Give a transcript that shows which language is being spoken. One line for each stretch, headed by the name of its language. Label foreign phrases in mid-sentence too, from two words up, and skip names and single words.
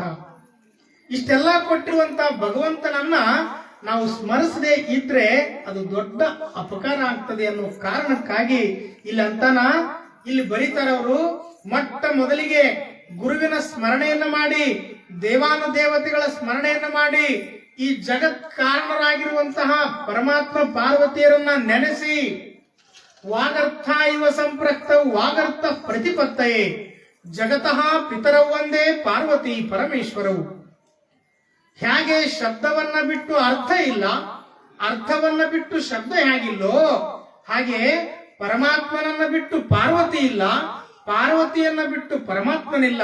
Kannada: ಇಷ್ಟೆಲ್ಲ ಕೊಟ್ಟಿರುವಂತ ಭಗವಂತನನ್ನ ನಾವು ಸ್ಮರಿಸದೆ ಇದ್ರೆ ಅದು ದೊಡ್ಡ ಅಪಕಾರ ಆಗ್ತದೆ ಅನ್ನೋ ಕಾರಣಕ್ಕಾಗಿ ಇಲ್ಲಿ ಅಂತಾನ ಇಲ್ಲಿ ಬರೀತಾರೆ ಅವರು. ಮೊಟ್ಟ ಮೊದಲಿಗೆ ಗುರುವಿನ ಸ್ಮರಣೆಯನ್ನ ಮಾಡಿ, ದೇವಾನುದೇವತೆಗಳ ಸ್ಮರಣೆಯನ್ನ ಮಾಡಿ, ಈ ಜಗತ್ ಕಾರಣರಾಗಿರುವಂತಹ ಪರಮಾತ್ಮ ಪಾರ್ವತಿಯರನ್ನ ನೆನೆಸಿ,
Sanskrit: ವಾಗರ್ಥ ಇವ ಸಂಪ್ರಕ್ತ ವಾಗರ್ಥ ಪ್ರತಿಪತ್ತಯೇ ಜಗತಃ ಪಿತರವು
Kannada: ಒಂದೇ ಪಾರ್ವತಿ ಪರಮೇಶ್ವರವು. ಹೇಗೆ ಶಬ್ದವನ್ನ ಬಿಟ್ಟು ಅರ್ಥ ಇಲ್ಲ, ಅರ್ಥವನ್ನ ಬಿಟ್ಟು ಶಬ್ದ ಹೇಗಿಲ್ಲೋ, ಹಾಗೆ ಪರಮಾತ್ಮನನ್ನ ಬಿಟ್ಟು ಪಾರ್ವತಿ ಇಲ್ಲ, ಪಾರ್ವತಿಯನ್ನ ಬಿಟ್ಟು ಪರಮಾತ್ಮನಿಲ್ಲ.